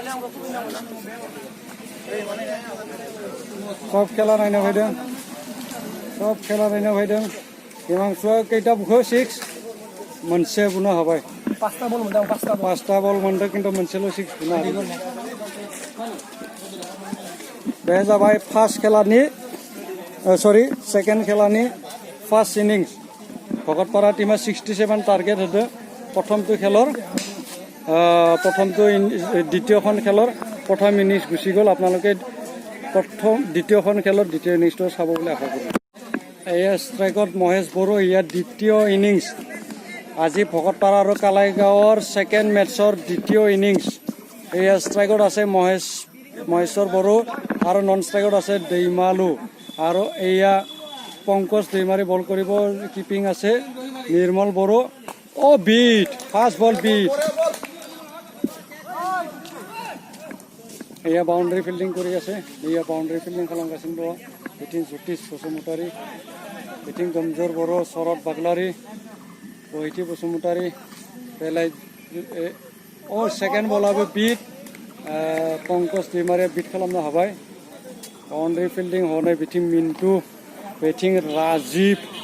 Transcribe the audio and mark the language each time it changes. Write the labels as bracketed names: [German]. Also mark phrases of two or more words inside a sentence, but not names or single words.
[Bodo] सब खेला नायनो फैदों Himangshuआ कैटा बुखो 6 मोनसे बुनो हाबाय 5टा बल मोनदों किन्तु मोनसेल' 6 बुनो हाबाय बे जाबाय फार्स्ट खेलानि सेकेन्ड खेलानि [English] first innings [Bodo] भकतपारा टीमा 67 टार्गेट होदो [Assamese] প্ৰথমটো খেলৰ দ্বিতীয়খন খেলৰ প্ৰথম ইনিংস গুচি গ'ল আপোনালোকে দ্বিতীয়খন খেলৰ দ্বিতীয় ইনিংসটো চাব বুলি আশা কৰোঁ এয়া ষ্ট্ৰাইকত মহেশ বড়ো ইয়াৰ দ্বিতীয় ইনিংস আজি ভকতপাৰা আৰু কালাইগাঁৱৰ [English] second match [Assamese] দ্বিতীয় ইনিংস এয়া ষ্ট্ৰাইকত আছে মহেশ্বৰ বড়ো আৰু [English] non strike [Assamese] আছে Deimalu আৰু এয়া পংকজ দৈমাৰী বল কৰিব কিপিং আছে নিৰ্মল বড়ো ও বিট [English] first ball beat [Assamese] এয়া বাউণ্ডাৰী ফিল্ডিং কৰি আছে [Bodo] एया बाउंड्री फिल्डिं खालामगासिनो दङ बिथिं ज्योतिष बसुमतारी बिथिं गमजोर बर' शरद बाग्लारि बहिथि बसुमतारी बेलाय [English] second ball [Bodo] बिट पंकज दैमारिया बिट खालामनो हाबाय [English] boundary fielding [Bodo] हनै बिथिं मिन्टु बिथिं राजीव